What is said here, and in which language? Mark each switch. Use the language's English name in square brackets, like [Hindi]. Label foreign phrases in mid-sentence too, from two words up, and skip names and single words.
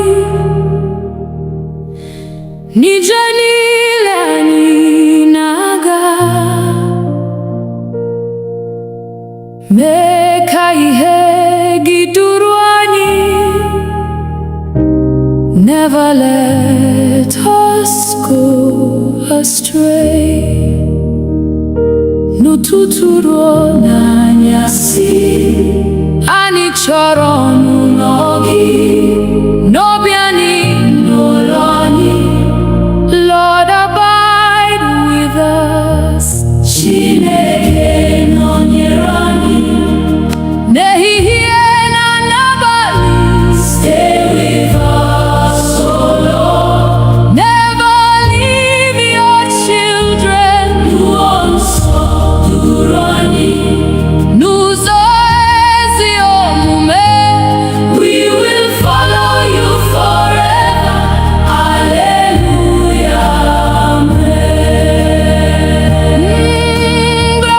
[Igbo] N'ije niile anyị na-aga. Mee ka ihe gị duru anyị. [English] Never let us go astray. [Igbo] N'ụtụtụ ruo n'anyasị, anyị chọrọ ọnụnọ gị. N'obi anyị, n'ụlọ anyị. [English] Lord, abide with us. [Igbo] Chineke nọnyere anyị. N'ehihie na n'abalị. [English] Stay with us, oh Lord. Never leave your children. [Igbo] Mmụọ nsọ duru anyị. N'ụzọ ezi omume. [English] We will follow you forever. Hallelujah, amen.